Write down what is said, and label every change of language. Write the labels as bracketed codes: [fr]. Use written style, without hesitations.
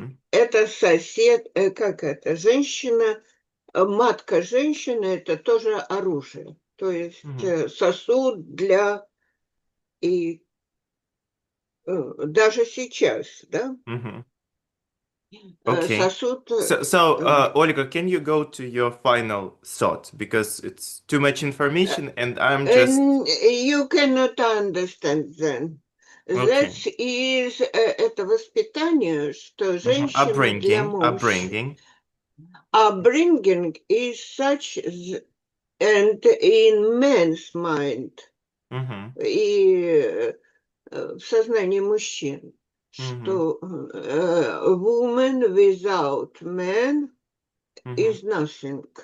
[ru] Это сосед, как это, женщина, матка женщины, это тоже оружие. То есть сосуд для, и даже сейчас, да? [en] Okay. [ru] Сосуд. [en] So, Olga, can you go to your final thought? Because it's too much information and I'm just... You cannot understand then. That is, [ru] это воспитание, что женщина для мужа. [en] Upbringing is such, and in men's mind, [ru] и в сознании мужчин, [en] что woman without man is nothing.